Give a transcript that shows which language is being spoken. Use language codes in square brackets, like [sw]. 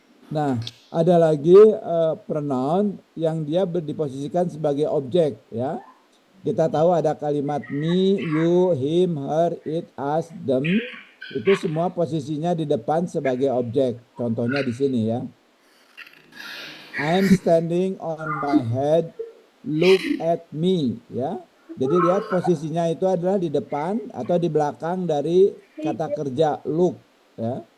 [id] Nah, ada lagi pronoun yang dia diposisikan sebagai objek ya. Kita tahu ada kalimat me, you, him, her, it, us, them. Itu semua posisinya di depan sebagai objek. Contohnya di sini ya. [en] I'm standing on my head, look at me ya. [id] Jadi lihat posisinya itu adalah di depan atau di belakang dari kata kerja look ya.